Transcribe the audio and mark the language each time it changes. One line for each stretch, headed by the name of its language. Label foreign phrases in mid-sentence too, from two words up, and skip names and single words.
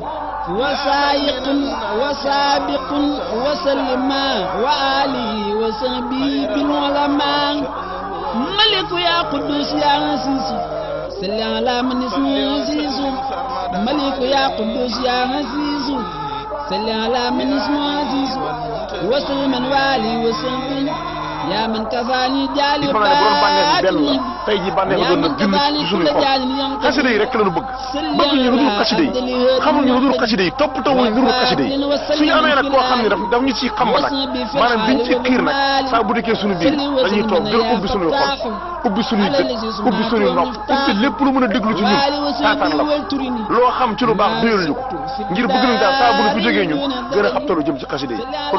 Arabic: وسائق وسابق وسلم وآله وصحبه بالعلماء ملك يا قدوس يا عزيز صل على من اسمه عزيز ملك يا قدوس يا عزيز صل على من اسمه عزيز وسلم والي وصحبه يا من كفاني جالي باطني
Wolof: tey ji bànneex doon na junni ci suñuy xol xasida yi rek lañu bëgg bëgguñu lu dul xasida yi xamuñu lu dul xasida yi toppatoo wuñ lu dul xasida yi suñu amee nag koo xam ne daf ñu ciy xam ba nag maanaam biñ ci xiir nag saa bu dikkee suñu biir dañuy toog gën ubbi suñuy xol ubbi suñuy gët ubbi suñuy nopp ubbi lépp lu mën a déglu ci ñun taataan la loo xam ci lu baax doyal ñu ko ngir bëgg nañ daal saa bu ñu fi jógee ñun gën a xabtalu jëm ci xasida yi